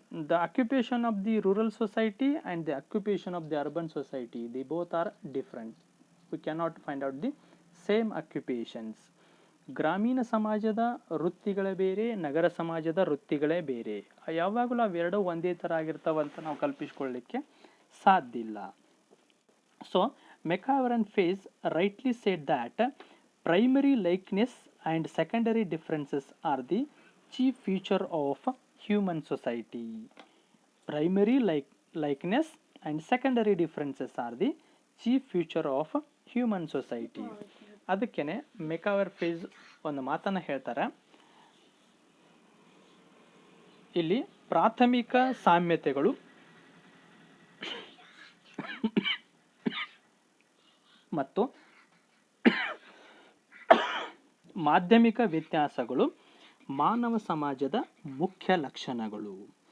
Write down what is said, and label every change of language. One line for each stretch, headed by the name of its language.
English: The occupation of the rural society and the occupation of the urban society, the both are different. We cannot find out the same occupations.
Kannada: ಗ್ರಾಮೀಣ ಸಮಾಜದ ವೃತ್ತಿಗಳೇ ಬೇರೆ, ನಗರ ಸಮಾಜದ ವೃತ್ತಿಗಳೇ ಬೇರೆ. ಯಾವಾಗಲೂ ಅವೆರಡೂ ಒಂದೇ ಥರ ಆಗಿರ್ತಾವಂತ ನಾವು ಕಲ್ಪಿಸ್ಕೊಳ್ಳಿಕ್ಕೆ ಸಾಧ್ಯ ಇಲ್ಲ.
English: So Macavern and Fayes rightly said that primary likeness and secondary differences are the chief feature of human society. Primary likeness and secondary differences are the chief feature of human society.
Kannada: ಅದಕ್ಕೇನೆ ಮೆಕಾವರ್ face ಒಂದು ಮಾತನ್ನು ಹೇಳ್ತಾರೆ. ಇಲ್ಲಿ ಪ್ರಾಥಮಿಕ ಸಾಮ್ಯತೆಗಳು ಮತ್ತು ಮಾಧ್ಯಮಿಕ ವ್ಯತ್ಯಾಸಗಳು ಮಾನವ ಸಮಾಜದ ಮುಖ್ಯ ಲಕ್ಷಣಗಳು.